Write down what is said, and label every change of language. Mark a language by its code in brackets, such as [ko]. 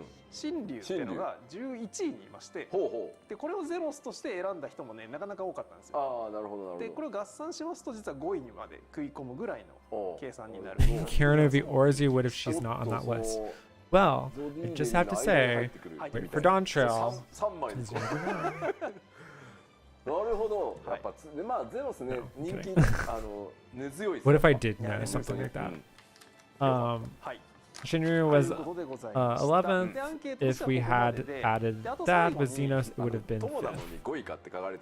[ja] 神竜っていうのが11位にいまして、でこれをゼノスとして選んだ人もねなかなか多かったんですよ。でこれを合算しますと実は5位にまで食い込むぐらいの計算になる。 [en] Karen of the Orzi would if she's not on that list. Well, I just have to say, wait for Dawntrail. [ja] なるほど。やっぱまあゼノスね人気根強い。 [en] What if I did know something like that? Shinryu was 11th. If we had added that with Xenos, it would have been 5th.